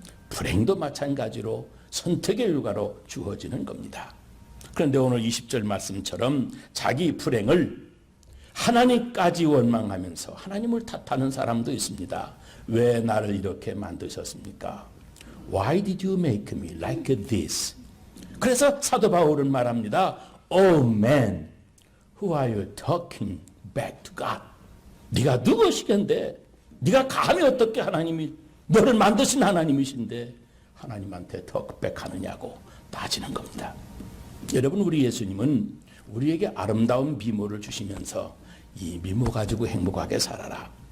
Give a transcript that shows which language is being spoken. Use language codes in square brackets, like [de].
[ko] 불행도 마찬가지로 선택의 결과로 주어지는 겁니다. 그런데 오늘 20절 말씀처럼 자기 불행을 하나님까지 원망하면서 하나님을 탓하는 사람도 있습니다. 왜 나를 이렇게 만드셨습니까? [en] Why did you make me like this? [ko] 그래서 사도 바울은 말합니다. [en] Oh man, who are you talking back to God? [ko] 네가 누구시겠는데? 네가 감히 어떻게 하나님이 너를 만드신 하나님이신데 하나님한테 덕백하느냐고 따지는 겁니다. 여러분, 우리 예수님은 우리에게 아름다운 미모를 주시면서 이 미모 가지고 행복하게 살아라.